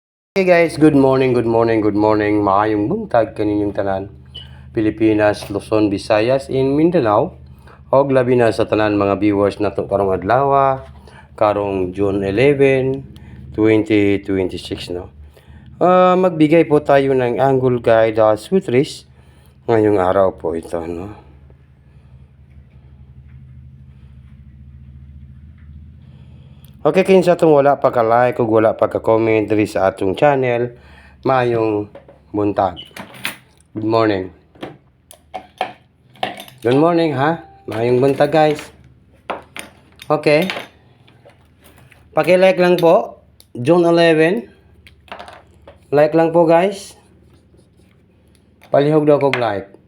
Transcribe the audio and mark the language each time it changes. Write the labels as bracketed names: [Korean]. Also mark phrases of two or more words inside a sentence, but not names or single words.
[English] Hey guys, good morning, good morning, good morning. [Cebuano] Maayong buntag kaninyong tanan. Pilipinas, Luzon, Visayas, in Mindanao. Og labi na sa tanan mga viewers nato karong adlaw, karong June 11, 2026 no. [Filipino] Magbigay po tayo ng angle guide sweet risk ngayong araw po ito no. [Cebuano] Okay, kinsa tong wala pa ka like ug wala pa ka comment diri sa atong channel, maayong buntag. [English] Good morning. Good morning ha. [Cebuano] Maayong buntag guys. Okay. [Filipino] Paki-like lang po. June 11. [Cebuano] Like lang po guys. Palihog daw kog like.